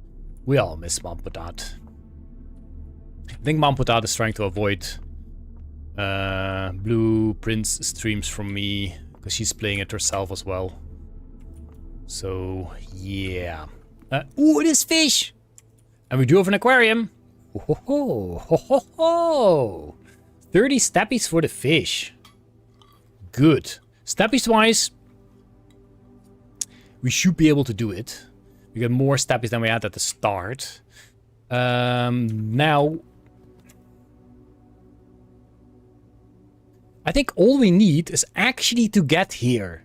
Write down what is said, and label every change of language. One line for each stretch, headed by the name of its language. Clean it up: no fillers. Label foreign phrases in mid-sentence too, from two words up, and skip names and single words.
English: We all miss Mampotaat. I think Mamputat is trying to avoid Blueprint's streams from me, because she's playing it herself as well. So, yeah. Ooh, it is fish! And we do have an aquarium. Ho ho ho ho ho! 30 steppies for the fish. Good. Steppies wise, we should be able to do it. We get more steppies than we had at the start. Now, I think all we need is actually to get here.